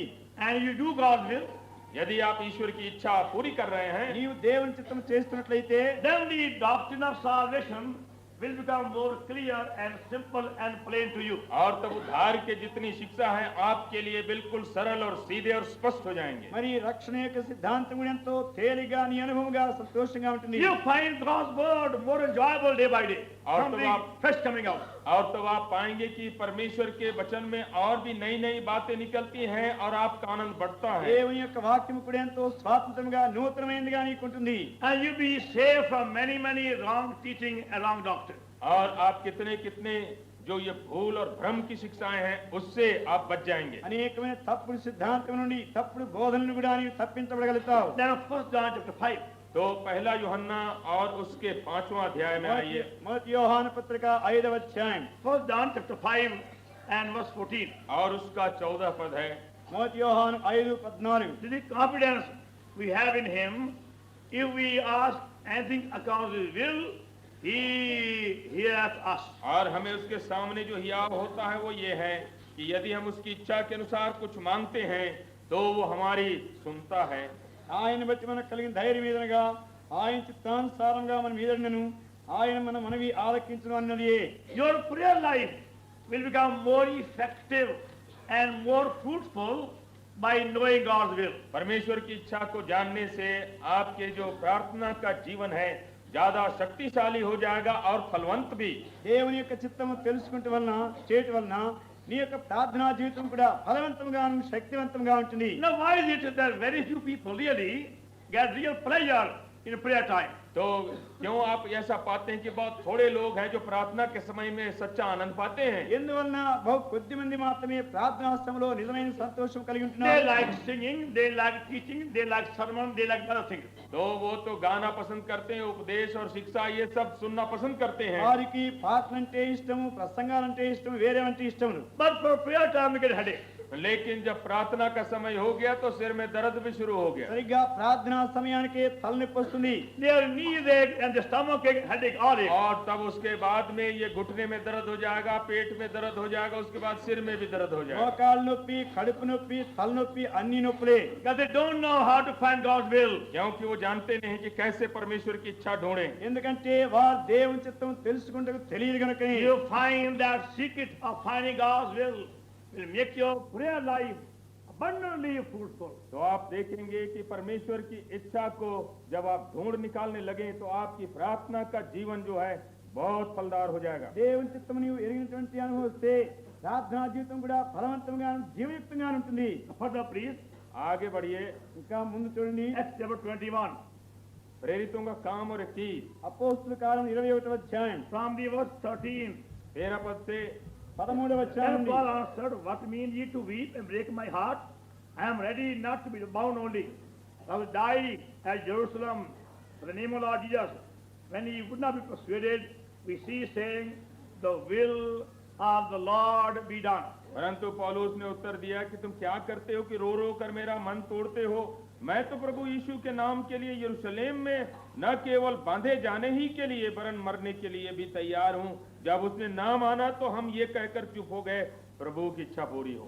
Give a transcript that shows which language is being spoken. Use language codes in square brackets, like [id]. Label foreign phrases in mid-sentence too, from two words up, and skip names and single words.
[en] And you do God's will, [hi] यदि आप ईश्वर की इच्छा पूरी कर रहे हैं [te] నీవు దేవుని చిత్తం చేస్తున్నట్లయితే [en] then the doctrine of salvation will become more clear and simple and plain to you. [hi] और तब उद्धार के जितनी शिक्षा है आपके लिए बिल्कुल सरल और सीधे और स्पष्ट हो जाएंगे। [te] మరి రక్షణ యొక్క సిద్ధాంతం కూడా ఎంతో తేలిగా నీ అనుభవంగా సంతోషంగా ఉంటుంది. [en] You find God's word more enjoyable day by day. [hi] और [en] Something [hi] तो आप- [en] fresh coming out. [hi] और तब आप पाएंगे कि परमेश्वर के वचन में और भी नई नई बातें निकलती हैं और आपका आनंद बढ़ता है। [te] దేవుని యొక్క వాక్యం కూడా ఎంతో స్వాతంత్రంగా నూతనమైనదిగా నీకుంటుంది. [en] And you be saved from many wrong teaching and wrong doctrine. [hi] और आप कितने कितने जो ये भूल और भ्रम की शिक्षाएं हैं उससे आप बच जाएंगे। [te] అనేకమైన తప్పుడు సిద్ధాంతం నుండి తప్పుడు బోధనలు కూడా నీవు తప్పించబడగలుగుతావు. [en] Then 1 John chapter 5. [hi] तो पहला यूहन्ना और उसके 5वां अध्याय में आइए। [te] మొదటి యోహాను పత్రిక 5వ అధ్యాయం [en] 1 John chapter 5 and verse 14. [hi] और उसका 14 पद है। [te] మొదటి యోహాను 5:14. [en] This is confidence we have in him. If we ask anything according to his will, he heareth us. [hi] और हमें उसके सामने जो हियाव होता है वो ये है कि यदि हम उसकी इच्छा के अनुसार कुछ मांगते हैं तो वो हमारी सुनता है। [te] ఆయన బట్టి మనకు కలిగిన ధైర్యం ఏదనగా ఆయన చిత్తానుసారంగా మనం ఏదైనాను ఆయన మన మనవి ఆలకించును అన్నది. [en] Your prayer life will become more effective and more fruitful by knowing God's will. [hi] परमेश्वर की इच्छा को जानने से आपके जो प्रार्थना का जीवन है ज्यादा शक्तिशाली हो जाएगा और फलवंत भी। [te] దేవుని యొక్క చిత్తము తెలుసుకుంటే వలన చేయటం వలన నీ యొక్క ప్రార్థనా జీవితం కూడా ఫలవంతంగాను శక్తివంతంగా ఉంటుంది. [en] Now why is it that very few people really get real pleasure in prayer time? [hi] तो क्यों आप ऐसा पाते हैं कि बहुत थोड़े लोग हैं जो प्रार्थना के समय में सच्चा आनंद पाते हैं? [te] ఎందువలన బహు కొద్ది మంది మాత్రమే ప్రార్థనా సమయంలో నిజమైన సంతోషం కలిగి [en] They [te] ఉంటున్నారు. [en] like singing, they like teaching, they like sermon, they like other things. [hi] तो वो तो गाना पसंद करते हैं, उपदेश और शिक्षा ये सब सुनना पसंद करते हैं। [te] వారికి పాటలంటే ఇష్టము, ప్రసంగాలంటే ఇష్టము, వేరేవంటే ఇష్టము. [en] But for prayer time we get headache. [hi] लेकिन जब प्रार्थना का समय हो गया तो सिर में दर्द भी शुरू हो गया। [te] సరిగ్గా ప్రార్థనా సమయానికి తలనొప్పి వస్తుంది. [en] Their knees ache and the stomach ache, headache, all ache. [hi] और तब उसके बाद में ये घुटने में दर्द हो जाएगा, पेट में दर्द हो जाएगा, उसके बाद सिर में भी दर्द हो जाएगा। [te] మోకాళ్ళ నొప్పి, కడుపు నొప్పి, తలనొప్పి అన్ని నొప్పులే. [en] Because they don't know how to find God's will. [hi] क्योंकि वो जानते नहीं कि कैसे परमेश्वर की इच्छा ढूंढें। [te] ఎందుకంటే వారు దేవుని చిత్తం తెలుసుకుంటే తెలియదు కనుక [en] You find that secret of finding God's will make your prayer life abundantly fruitful. [hi] तो आप देखेंगे कि परमेश्वर की इच्छा को जब आप ढूंढ निकालने लगे तो आपकी प्रार्थना का जीवन जो है बहुत फलदार हो जाएगा। [te] దేవుని చిత్తం నీవు ఎరిగినటువంటి అనుభవం వస్తే ప్రార్థనా జీవితం కూడా ఫలవంతంగా జీవయుక్తంగా ఉంటుంది. [en] Further, please, [hi] आगे बढ़िए। [te] ఇంకా ముందు చూడండి. [en] Acts chapter 21, [hi] प्रेरितों का काम और कीज [te] అపోస్తుల కాలం 21వ అధ్యాయం [en] from the verse 13. [hi] 13 पद से [te] 13వ అధ్యాయం [en] Then [te] నుండి. [en] Paul answered, What mean ye to weep and break my heart? I am ready not to be bound only. I will die at Jerusalem for the name of Lord Jesus. When he would not be persuaded, we see saying, The will of the Lord be done. [hi] परंतु पौलुस ने उत्तर दिया कि तुम क्या करते हो कि रो रो कर मेरा मन तोड़ते हो। मैं तो प्रभु यीशु के नाम के लिए यरूशलेम में न केवल बांधे जाने ही के लिए वरन मरने के लिए भी तैयार हूँ। जब उसने नाम आना तो हम ये कहकर चुप हो गए, प्रभु की इच्छा पूरी हो।